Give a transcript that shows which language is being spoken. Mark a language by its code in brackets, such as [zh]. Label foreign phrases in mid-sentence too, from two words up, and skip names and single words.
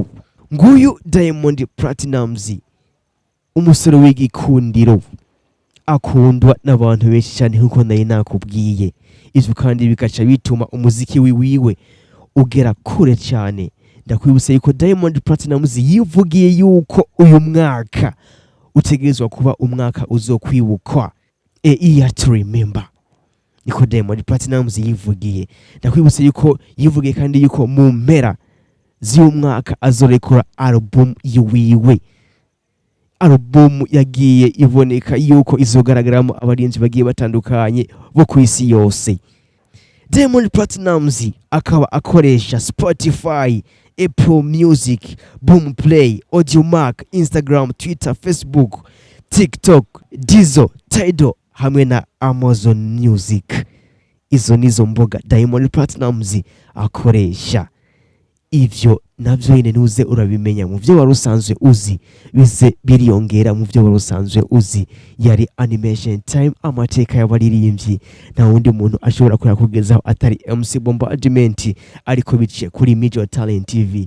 [rn] Nguyu Diamond Platnumz umusore w'igikundiro akundwa n'abantu benshi cyane nkuko nayi nakubwiye. Ivyo kandi bikaca bituma umuziki wiwiwe ugera kure cyane. Ndakwibutsa yuko Diamond Platnumz yivugiye yuko uyu mwaka utegerezwa kuba umwaka uzokwibukwa, [en] year to remember. [rn] Niko Diamond Platnumz yivugiye. Ndakwibutsa yuko yivugiye kandi yuko mu mpera z'umwaka azorekora album yiwiwe. Album yagiye iboneka yuko izogaragaramo abarinzi bagiye batandukanye bo ku isi yose. Diamond Platnumz akaba akoresha Spotify, Apple Music, Boomplay, Audiomack, Instagram, Twitter, Facebook, TikTok, Deezer, Tidal hamwe na Amazon Music. Izo nizo mboga Diamond Platnumz akoresha. Ivyo navyo nyine nuze urabimenya mu byo warusanzwe uzi, bize biriyongera mu byo warusanzwe uzi. Yari Animation Time, amateka y'abaririmbyi. Na wundi muntu ashobora kuyakugezaho atari MC Bombardment ariko biciye kuri Major Talent TV.